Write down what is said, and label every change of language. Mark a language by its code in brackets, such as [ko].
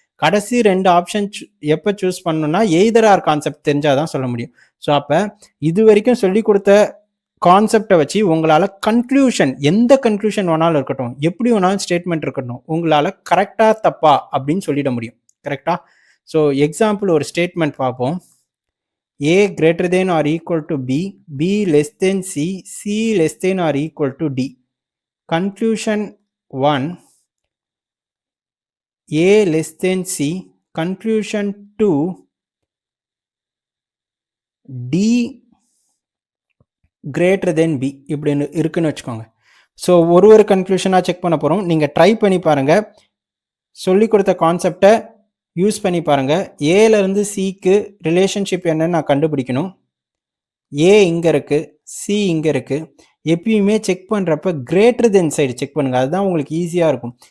[ta] கடைசி 2 ஆப்ஷன் எப்போ சூஸ் பண்ணணும்னா எய்தர் ஆர் கான்செப்ட் தெரிஞ்சால் தான் சொல்ல முடியும். ஸோ அப்போ இது வரைக்கும் சொல்லி கொடுத்த கான்செப்டை வச்சு உங்களால் கன்க்ளூஷன், எந்த கன்க்ளூஷன் வேணாலும் இருக்கட்டும், எப்படி வேணாலும் ஸ்டேட்மெண்ட் இருக்கட்டும், உங்களால் கரெக்டாக தப்பா அப்படின்னு சொல்லிட முடியும். கரெக்டா? ஸோ எக்ஸாம்பிள் ஒரு ஸ்டேட்மெண்ட் பார்ப்போம். [en] A greater than or equal to B, B less than C, C less than or equal to D. Conclusion 1, A less than C. Conclusion 2, D greater than B. [ta] இப்படின்னு இருக்குன்னு வச்சுக்கோங்க. So ஒரு கன்க்ளூஷனாக check பண்ண போகிறோம். நீங்கள் try பண்ணி பாருங்கள், சொல்லி கொடுத்த கான்செப்டை யூஸ் பண்ணி பாருங்கள். ஏலேருந்து சிக்கு ரிலேஷன்ஷிப் என்னன்னு நான் கண்டுபிடிக்கணும். ஏ இங்கே இருக்குது, சி இங்கே இருக்குது. எப்பயுமே செக் பண்ணுறப்ப கிரேட்டர் தென் சைடு செக் பண்ணுங்கள், அதுதான் உங்களுக்கு ஈஸியாக இருக்கும்.